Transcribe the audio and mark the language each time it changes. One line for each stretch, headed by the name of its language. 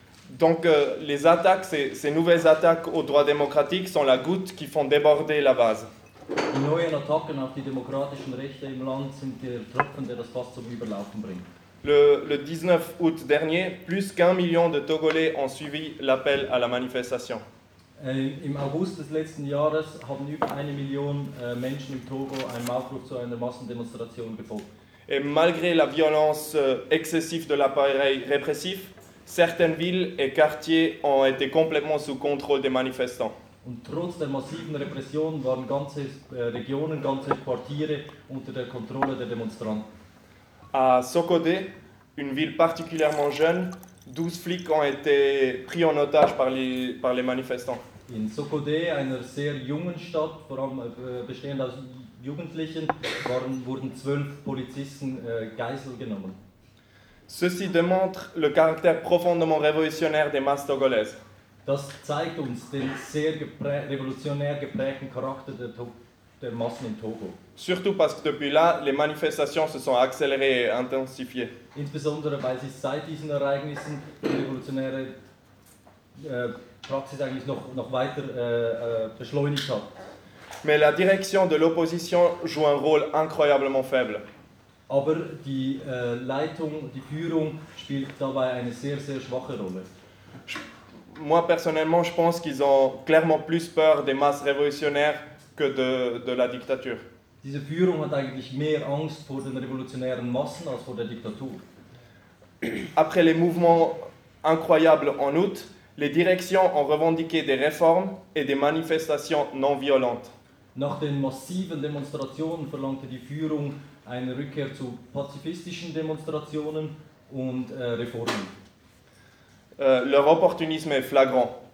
French: Donc les attaques, ces nouvelles attaques aux droits démocratiques sont la goutte qui font déborder la vase.
German: Die neuen Attacken auf die demokratischen Rechte im Land sind der Tropfen, der das Fass zum Überlaufen bringt.
French: Le 19 août dernier, plus qu'un million de Togolais ont suivi l'appel à la manifestation.
German: Im August des letzten Jahres haben über eine Million Menschen in Togo einen Aufruf zu einer Massendemonstration gefolgt.
French: Et malgré la violence excessive de l'appareil répressif, certaines villes et quartiers ont été complètement sous contrôle des manifestants.
German: Und trotz der massiven Repression waren ganze Regionen, ganze Quartiere unter der Kontrolle der Demonstranten.
French: À Sokodé, une ville particulièrement jeune, 12 flics ont été pris en otage par les manifestants.
German: In Sokodé, einer sehr jungen Stadt, vor allem bestehend aus Jugendlichen, wurden 12 Polizisten Geisel genommen.
French: Ceci démontre le caractère profondément révolutionnaire des masses togolaises.
German: Das zeigt uns den sehr revolutionär geprägten Charakter der Massen in Togo.
French: Surtout parce que depuis là, les manifestations se sont accélérées et intensifiées.
German: Insbesondere weil sich seit diesen Ereignissen die revolutionäre Praxis eigentlich noch weiter beschleunigt hat.
French: Mais la direction de l'opposition joue un rôle incroyablement faible.
German: Aber die Leitung, die Führung spielt dabei eine sehr, sehr schwache Rolle.
French: Moi personnellement, je pense qu'ils ont clairement plus peur des masses révolutionnaires que de la dictature.
German: Diese Führung hat eigentlich mehr Angst vor den revolutionären Massen als vor der Diktatur.
French: Après les mouvements incroyable en août, les directions ont revendiqué des réformes et des manifestations non violentes.
German: Nach den massiven Demonstrationen verlangte die Führung eine Rückkehr zu pazifistischen Demonstrationen und Reformen.
French: Leur opportunisme est flagrant.